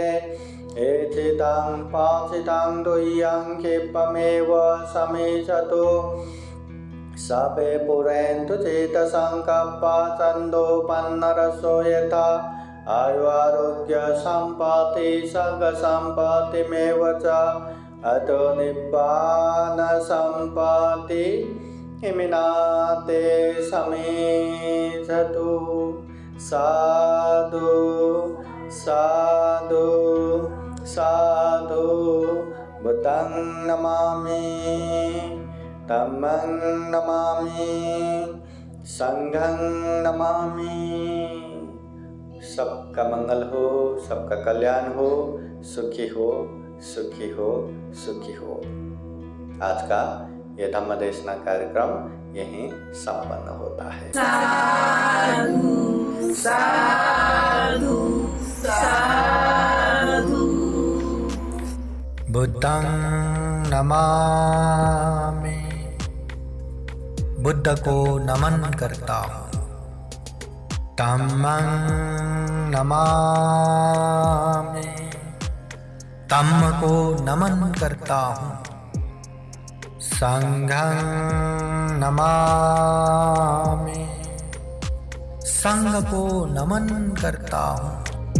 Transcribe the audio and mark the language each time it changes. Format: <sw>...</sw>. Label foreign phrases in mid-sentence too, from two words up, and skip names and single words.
<pi>एचितं पाचितं दुह्यं क्षिप्रमेव समीचतु सबे पुरेन्तु चेतसङ्कप्पा छन्दोपन्नरसो यथा आयुरारोग्य सम्पत्ति सर्गसम्पत्तिमेव च अतो निब्बान सम्पत्ति इमिनाते समीचतु। साधु साधु साधु। बुद्धं नमामि, धम्मं नमामि, संघं नमामि।</pi> <hi>सबका मंगल हो, सबका कल्याण हो, सुखी हो, सुखी हो, सुखी हो। आज का ये धम्म देशना कार्यक्रम यहीं संपन्न होता है।</hi> <pi>साधु साधु साधु। बुद्धं नमामि,</pi> <hi>बुद्ध को नमन करता हूँ।</hi> <pi>धम्मं नमामि,</pi> <hi>धम्म को नमन करता हूँ।</hi> <pi>संघं नमामि,</pi> <hi>संघ को नमन करता हूँ।</hi>